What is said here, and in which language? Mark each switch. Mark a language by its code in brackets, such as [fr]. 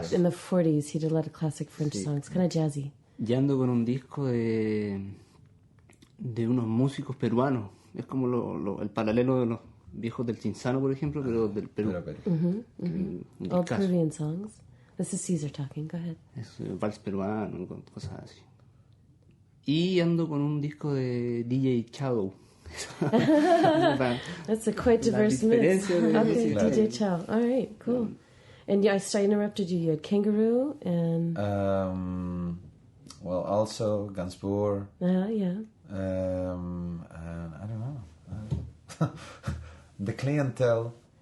[en] of, in the 40s, he did a lot of classic French songs, kind of jazzy. [es] Y ando con un disco de unos músicos peruanos. Es como el paralelo de los viejos del Cinzano, por ejemplo, pero del Perú. Un [en] All [es] discazo. [en] Peruvian songs. This is Caesar talking, go ahead. [es] Es vals peruano, cosas así. Y ando con un disco de DJ Shadow. [en] That's a quite diverse mix. [es] diferencia de- [en] Okay, [es] sí, claro. [en] DJ Chow. All right, cool. And yeah, I interrupted you. You had Kangaroo and... Well, also Gainsbourg. yeah. And I don't know. The Clientele.